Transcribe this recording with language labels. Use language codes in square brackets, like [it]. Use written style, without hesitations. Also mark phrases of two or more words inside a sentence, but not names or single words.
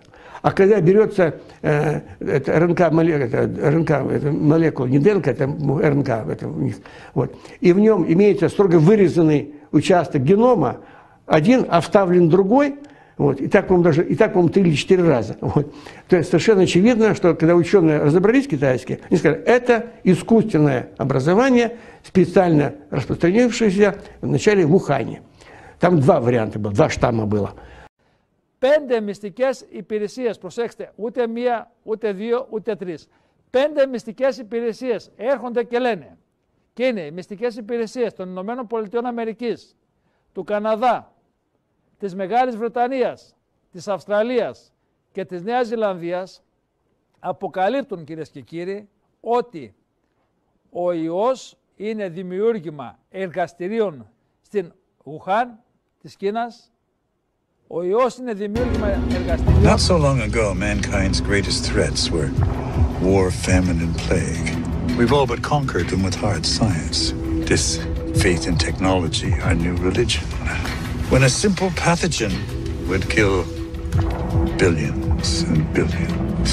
[ru] А когда берется РНК-молекула, не ДНК, это РНК это у них, вот, и в нем имеется строго вырезанный участок генома, один, а вставлен другой, вот, и так, по-моему, 3 или 4 раза. Вот. То есть совершенно очевидно, что когда ученые разобрались китайские, они сказали, это искусственное образование, специально распространившееся вначале в Ухане. Там 2 варианта было, 2 штамма было. [el] 5 μυστικές υπηρεσίες, προσέξτε, ούτε 1, ούτε 2, ούτε 3. 5 μυστικές υπηρεσίες έρχονται και λένε. Και είναι οι μυστικές υπηρεσίες των Ηνωμένων Πολιτειών Αμερικής, του Καναδά, της Μεγάλης Βρετανίας, της Αυστραλίας και της Νέας Ζηλανδίας αποκαλύπτουν, κυρίες και κύριοι, ότι ο ιός είναι δημιούργημα εργαστηρίων στην Ουχάν της Κίνας. Ο ιός είναι δημιούργημα εργαστηρίων. [en] Not so long ago, mankind's greatest threats were war, famine, and plague. We've all but conquered them with hard science. This faith in technology, our new religion. When a simple pathogen would kill billions and billions.